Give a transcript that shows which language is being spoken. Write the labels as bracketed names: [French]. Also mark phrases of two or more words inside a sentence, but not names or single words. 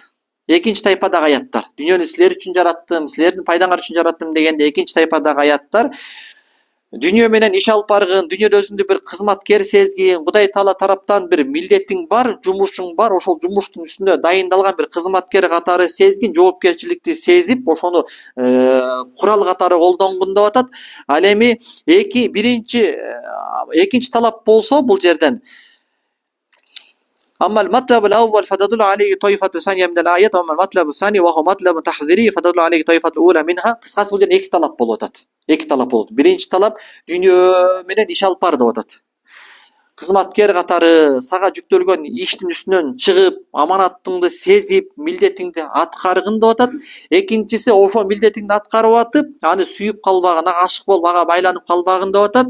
[Kyrgyz] Экинчи тайпадагы аяттар, дүйнөнү силер үчүн жараттым, силердин пайдаңар үчүн жараттым дегенде экинчи тайпадагы аяттар дүйнө менен иш алып баргын, дүйнөдө өзүңдү бир кызматкер сезгин, Кудай Таала тараптан бир милдетиң бар, жумушуң бар, ошол жумуштун үстүнө дайындалган бир кызматкер катары сезгин, жоопкерчиликти сезип, ошону курал катары колдонгун деп атат. Ал эми экинчи талап болсо бул жерден [Arabic] أما المطلب الأول فتدل عليه طائفة ثانية من الآيات وأما المطلب الثاني وهو مطلب تحذيري فتدل عليه طائفة الأولى منها. [Kyrgyz] Кыскасы бул жерде эки талап болуп атат. Биринчи талап дүйнө менен иш алып бар деп атат. Кызматкер катары сага жүктөлгөн иштин үстүнөн чыгып, аманаттыңды сезип, милдетиңди аткаргын деп атат. Экинчиси ошол милдетиңди аткарып атып, аны сүйүп калбагын, ага ашык болуп, ага байланып калбагын деп атат.